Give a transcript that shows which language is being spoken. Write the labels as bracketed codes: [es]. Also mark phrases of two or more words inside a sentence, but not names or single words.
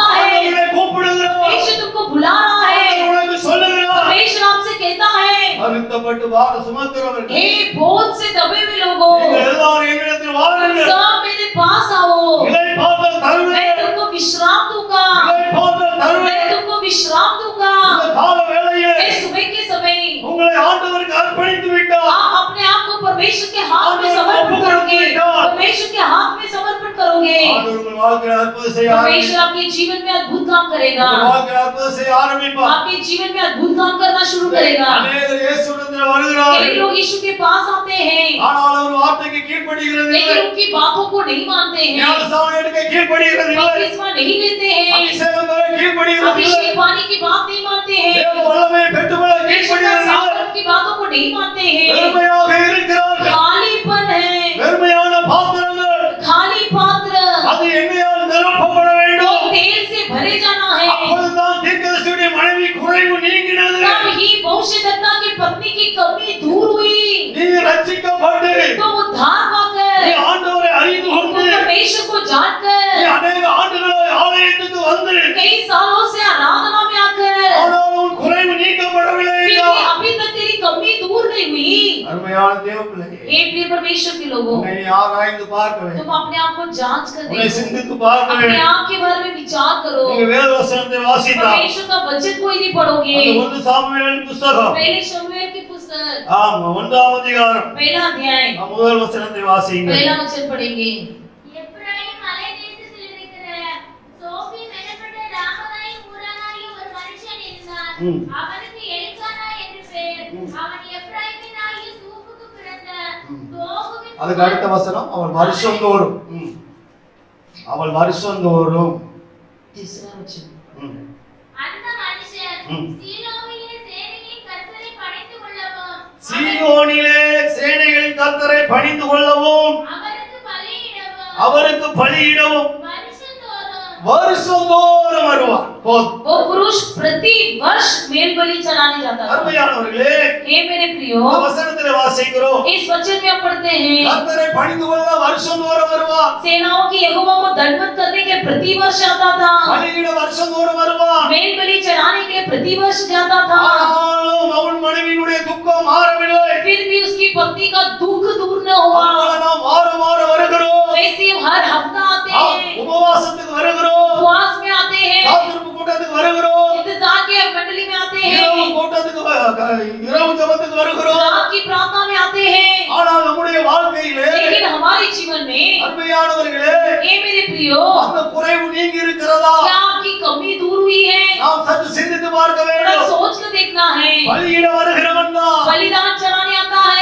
[ta] ஆண்டவர் [hi] है, [ta] உன்னை கூப்பிடுகிறார். [hi] परमेश्वर तुमको बुला रहा है, [ta] ஆண்டவர் உனக்கு சொல்லுகிறார். [hi] परमेश्वर आपसे कहता है, [ta] வருத்தப்பட்டு பார சுமக்கிறவர்கள் [hi] हे बोझ से दबे हुए लोगों, [ta] நீங்கள் எல்லாரும் என்னிடத்தில் வாருங்கள். [hi] सब मेरे पास आओ, [ta] இளைப்பாறுதல் [hi] मैं [ta] தருவேன். [hi] तुमको विश्राम दूंगा, [ta] இளைப்பாறுதல் [hi] मैं [ta] தருவேன். [hi] तुमको विश्राम दूंगा। [ta] இந்த கால வேளையிலே [hi] हे सुबह के समय [ta] உங்களை ஆண்டவருக்கு அர்ப்பணித்து விட்டார். [hi] आप अपने आप को परमेश्वर के हाथ में समर्पण करोगे, परमेश्वर के हाथ में समर्पण करोगे, [ta] ஆண்டவர் உங்கள் வாழ்க்கையில் அற்புதம் செய்ய [hi] परमेश्वर आपके जीवन में अद्भुत काम करेगा, [ta] உங்கள் வாழ்க்கையில் அற்புதம் செய்ய ஆரம்பிப்பார். [hi] आपके जीवन में अद्भुत काम करना शुरू करेगा। [ta] அநேகர் இயேசுவிடத்தில் [hi] कई [ta] வருகிறார்கள். [hi] लोग यीशु के पास आते हैं, [ta] ஆனால் அவர் வார்த்தைக்கு கீழ்ப்படிகிறது இல்லை. [hi] लेकिन उनकी बातों को नहीं मानते हैं, [ta] ஞானஸ்நானம் எடுக்க கீழ்ப்படிகிறது இல்லை. [hi] बपतिस्मा नहीं लेते हैं, [ta] அபிஷேகம் பெற கீழ்ப்படிகிறது இல்லை. [hi] अभिषेक पानी की बात नहीं मानते हैं, [ta] தேவ வல்லமையை பெற்றுக்கொள்ள [hi] परमेश्वर का [ta] கீழ்ப்படிகிறது இல்லை. [hi] सामर्थ की बातों को नहीं मानते हैं, [ta] வெறுமையாக இருக்கிறார்கள். [hi] खालीपन है, [ta] வெறுமையான பாத்திரங்கள் [hi] खाली पात्र, [ta] அது எண்ணெயால் நிரப்பப்பட [hi] तो [ta] வேண்டும். [hi] तेल से भरे जाना है। [ta] அப்பொழுதுதான் தீர்க்கதரிசியுடைய மனைவி குறைவு நீங்கினது. [hi] तब ही भविष्यद्वक्ता की पत्नी की कमी दूर हुई, [ta] நீ ரட்சிக்கப்பட்டு [hi] तो उद्धार [ta] நீ [hi] पाकर, [ta] ஆண்டவரை அறிந்து [hi] तो [ta] கொண்டு [hi] परमेश्वर को [ta] நீ [hi] जानकर, [ta] அநேக ஆண்டுகளாய் ஆலயத்துக்கு வந்து [hi] कई सालों से आराधना में आकर, [ta] ஆனால் உன் குறைவு நீக்கப்படவில்லை [hi] फिर भी [ta] என்றால், [hi] अभी तक तेरी कमी दूर नहीं हुई। [ta] அருமையான தேவ பிள்ளையே, [hi] हे प्रिय परमेश्वर के लोगों, [ta] உன்னை நீ ஆராய்ந்து பார்க்க வேண்டும். [hi] तुम अपने आप को जांच कर [ta] உன்னை [hi] देखो, [ta] சிந்தித்து பார்க்க [hi] अपने [ta] வேண்டும். [hi] आप के बारे में विचार करो। [ta] நீங்க வேத வசனத்தை வாசித்தா [hi] परमेश्वर का वचन को यदि पढ़ोगे, [ta] அந்த 1 சாமுவேல் புத்தகம் [hi] पहले शमूएल की पुस्तक [ta] ஆமா 1ஆம் அதிகாரம் [hi] पहला अध्याय [ta] முதல் வசனத்தை வாசிங்க. [hi] पहला वचन पढ़ेंगे। [ta] எப்பிராயீம் மலைதேசத்தில் இருக்கிற சோபீம் எனப்பட்ட ராமதாயின் ஊரானாகிய ஒரு மனுஷன் இருந்தான். ம். அவனுக்கு எலிக்கானா என்று பெயர். அவன் எப்பிராயீமினாகிய சூப்புக்கு பிறந்த தோகுவின் அதுக்கு அடுத்த வசனம் அவள் வருஷந்தோறும் அவள் வருஷந்தோறும் [hi] तीसरा वचन, [ta] அந்த மனுஷன் ம். சீலோவிலே சேனையின் கர்த்தரை பணிந்து கொள்ளவும் சீயோனிலே சேனைகளின் கர்த்தரை பணிந்து கொள்ளவும் அவருக்கு பலியிடவும் அவருக்கு பலியிடவும் வருஷந்தோறும் வருஷந்தோறும் வருவார். போதும். [hi] वो पुरुष प्रति वर्ष मेल बलि चढ़ाने जाता था। [ta] அருமையானவர்களே, [hi] हे मेरे प्रियो, [ta] இந்த வசனத்திலே வாசிக்கிறோம் [hi] इस वचन में हम पढ़ते हैं, [ta] கர்த்தரை பணிந்து கொள்ள வருஷந்தோறும் வருவார். [hi] सेनाओं की यहोवा को दंडवत करने के प्रति वर्ष आता था, [ta] பலியிட வருஷந்தோறும் வருவார். [hi] मेल बलि चढ़ाने के प्रति वर्ष जाता था। [ta] ஆனாலும் அவன் மனைவியினுடைய துக்கம் மாறவில்லை. [hi] फिर भी उसकी पत्नी का दुख दूर न हुआ। [ta] அதனால நாம் வார வருகிறோம். [hi] वैसे हम हर हफ्ता आते हैं, [ta] உபவாசத்துக்கு வருகிறோம். [hi] उपवास में आते हैं, [ta] காத்திருப்பு கூட்டத்துக்கு வருகிறோம். [hi] इंतजार के मंडली में आते [ta] இரவு [hi] हैं, [ta] கூட்டத்துக்கு இரவு ஜெபத்துக்கு வருகிறோம். [hi] रात की प्रार्थना में आते हैं। [ta] ஆனால் நம்முடைய வாழ்க்கையிலே [hi] लेकिन हमारे जीवन में, [ta] அருமையானவர்களே, [hi] हे मेरे प्रियो, [ta] அந்த குறைவு நீங்கி இருக்கிறதா? [hi] क्या आपकी कमी दूर हुई है? [ta] நாம் சற்று சிந்தித்து பார்க்க [hi] थोड़ा [ta] வேண்டும். [hi] सोच कर देखना है। [ta] பலியிட வருகிறவன் தான் [hi] बलिदान चढ़ाने आता है,